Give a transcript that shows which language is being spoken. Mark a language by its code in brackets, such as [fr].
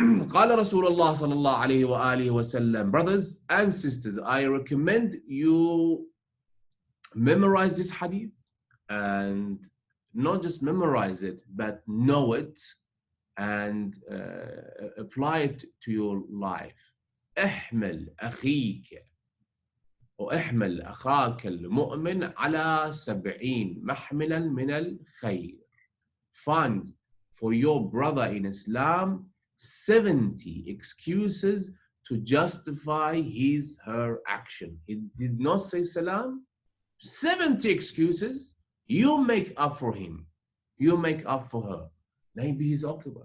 [ar] قال رسول الله صلى الله عليه وآله وسلم. [en] Brothers and sisters, I recommend you memorize this hadith, and not just memorize it, but know it and apply it to your life. [ar] احمل أخيك واحمل أخاك المؤمن على 70 محملا من الخير. [en] Find for your brother in Islam 70 excuses to justify her action. He did not say salam. 70 excuses. You make up for him. You make up for her. Maybe he's occupied.